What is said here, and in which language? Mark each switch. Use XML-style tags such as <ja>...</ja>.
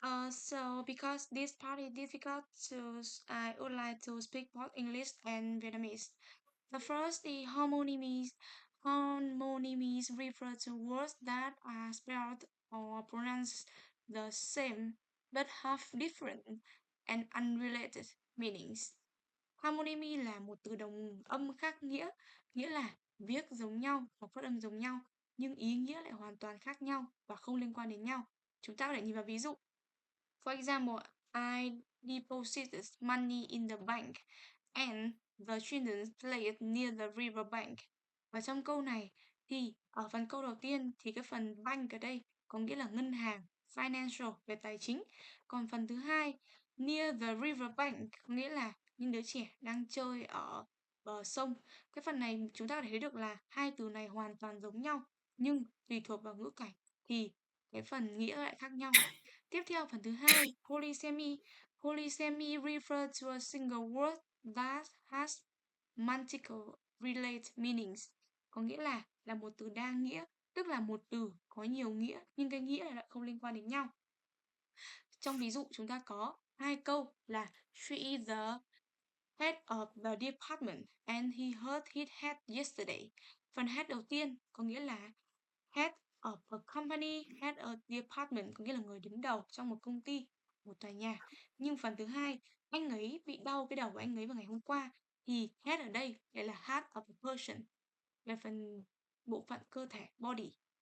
<en>So because this part is difficult, I would like to speak both English and Vietnamese. The first is homonymies. Homonymies refer to words that are spelled or pronounced the same but have different and unrelated meanings.</en> <vi>Homonymy là một từ đồng âm khác nghĩa, nghĩa là viết giống nhau hoặc phát âm giống nhau, nhưng ý nghĩa lại hoàn toàn khác nhau và không liên quan đến nhau. Chúng ta có thể nhìn vào ví dụ.</vi> <en>For example, I deposited money in the bank and the children played near the river bank.</en> <vi>Và trong câu này thì ở phần câu đầu tiên thì cái phần bank ở đây có nghĩa là ngân hàng, financial về tài chính. Còn phần thứ hai, near the river bank có nghĩa là những đứa trẻ đang chơi ở bờ sông. Cái phần này chúng ta có thể thấy được là hai từ này hoàn toàn giống nhau, nhưng tùy thuộc vào ngữ cảnh thì cái phần nghĩa lại khác nhau. Tiếp theo phần thứ hai, polysemy.</vi> <en>Polysemy refer to a single word that has multiple related meanings.</en> <vi>Có nghĩa là một từ đa nghĩa, tức là một từ có nhiều nghĩa nhưng cái nghĩa lại không liên quan đến nhau. Trong ví dụ chúng ta có hai câu là</vi> <en>she is the head of the department and he hurt his head yesterday.</en> <vi>Phần head đầu tiên có nghĩa là</vi> <en>head of a company, head of department</en> <vi>có nghĩa là người đứng đầu trong một công ty, một tòa nhà. Nhưng phần thứ hai, anh ấy bị đau cái đầu của anh ấy vào ngày hôm qua. thì head ở đây lại là</vi> <en>heart of a person,</en> <vi>về phần bộ phận cơ thể, body.</vi>